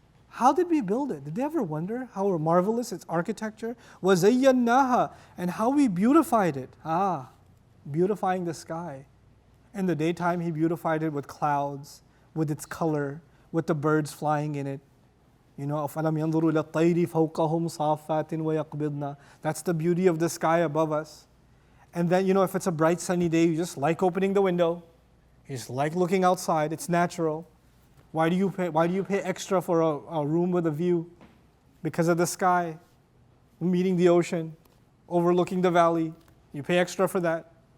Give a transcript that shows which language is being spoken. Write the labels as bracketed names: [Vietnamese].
[English] How did we build it? Did they ever wonder how marvelous its architecture? [Arabic] وَزَيَّنَّاهَا. [English] And how we beautified it. Beautifying the sky. In the daytime, He beautified it with clouds, with its color, with the birds flying in it. You know, [Arabic] أَفَلَمْ يَنْظُرُوا إِلَى الطَّيْرِ فَوْقَهُمْ صَافَّاتٍ وَيَقْبِضْنَ. [English] That's the beauty of the sky above us. And then, you know, if it's a bright sunny day, you just like opening the window. You just like looking outside. It's natural. Why do you pay extra for a room with a view? Because of the sky, meeting the ocean, overlooking the valley. You pay extra for that.